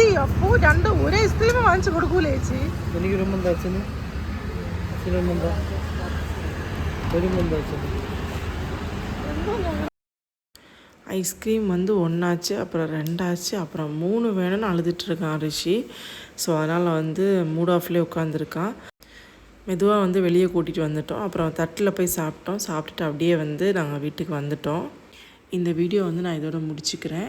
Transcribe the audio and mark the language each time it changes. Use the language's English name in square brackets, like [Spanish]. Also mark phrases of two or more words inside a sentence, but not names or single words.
[Malayalam] അപ്പോ 2 ഒരേ ഐസ്ക്രീം വാങ്ങിച്ചു കൊടുക്കൂലേ ചേച്ചി? എനിക്ക് വരുമ്പോൾ അച്ഛന് അച്ഛനൊന്നെന്താ വരുമ്പോൾ അച്ഛന് [Tamil] ஐஸ்கிரீம் வந்து 1 ஆச்சு, அப்புறம் 2 ஆச்சு, அப்புறம் 3 வேணும்னு அழுதுட்டுருக்கான் ரிஷி. ஸோ அதனால் வந்து மூட் ஆஃப்லேயே உட்காந்துருக்கான். மெதுவாக வந்து வெளியே கூட்டிகிட்டு வந்துட்டோம். அப்புறம் தட்டில் போய் சாப்பிட்டோம். சாப்பிட்டுட்டு அப்படியே வந்து நாங்கள் வீட்டுக்கு வந்துட்டோம். இந்த வீடியோ வந்து நான் இதோட முடிச்சுக்கிறேன்.